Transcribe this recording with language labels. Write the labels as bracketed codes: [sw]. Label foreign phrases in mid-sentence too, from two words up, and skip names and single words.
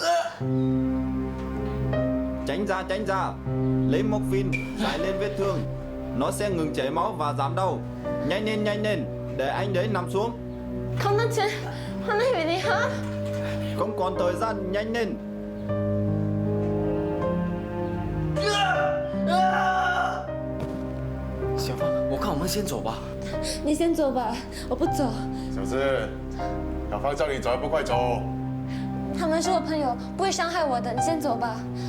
[vi] Tránh ra. Lấy morphine, rải lên vết thương. Nó sẽ ngừng chảy máu và giảm đau. Nhanh lên, để anh đấy nằm xuống. Không nói chuyện, anh ấy bị gì hả? Không còn thời gian, nhanh lên. [zh] 小芳，我看我们先走吧。你先走吧，我不走。小志，小芳叫你走还不快走？他们是我朋友，不会伤害我的。你先走吧。